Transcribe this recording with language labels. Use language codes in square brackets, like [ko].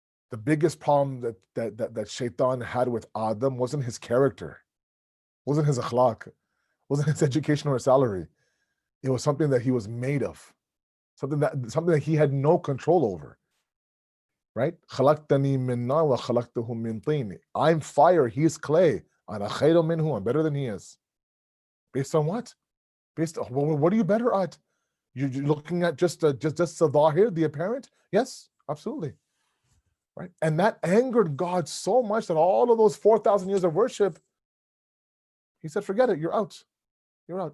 [en] The biggest problem that Shaitan had with Adam wasn't his character, wasn't his akhlaq, wasn't his education or salary. It was something that he was made of, something that he had no control over. Right? [ar] خلقتني من نار وخلقته من طين. [en] I'm fire, he's clay. [ar] أنا خير منه, [en] I'm better than he is. Based on what? Based on what are you better at? You're looking at just the zahir, the apparent? Yes, absolutely. Right? And that angered God so much that all of those 4,000 years of worship, he said, forget it, you're out. You're out.